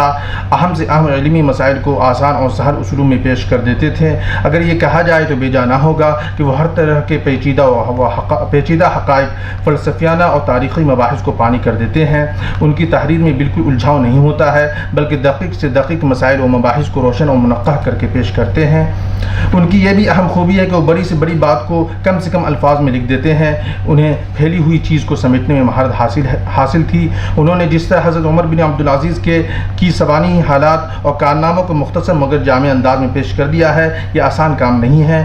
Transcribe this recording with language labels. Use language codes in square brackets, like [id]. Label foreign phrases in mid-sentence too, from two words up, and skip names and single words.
[ur] اہم سے اہم علمی مسائل کو آسان اور سہل اصولوں میں پیش کر دیتے تھے۔ اگر یہ کہا جائے تو بے جا نہ ہوگا کہ وہ ہر طرح کے پیچیدہ حقائق، فلسفیانہ اور تاریخی مباحث کو پانی کر دیتے ہیں۔ ان کی تحریر میں بالکل الجھاؤ نہیں ہوتا ہے، بلکہ دقیق سے دقیق مسائل و مباحث کو روشن اور منقح کر کے پیش کرتے ہیں۔ ان کی یہ بھی اہم خوبی ہے کہ وہ بڑی سے بڑی بات کو کم سے کم الفاظ میں لکھ دیتے ہیں۔ انہیں پھیلی ہوئی چیز کو سمیٹنے میں مہارت حاصل تھی۔ انہوں نے جس طرح حضرت عمر بن عبدالعزیز کی سوانحی حالات اور کارناموں کو مختصر مگر جامع انداز میں پیش کر دیا ہے، یہ آسان کام نہیں ہے۔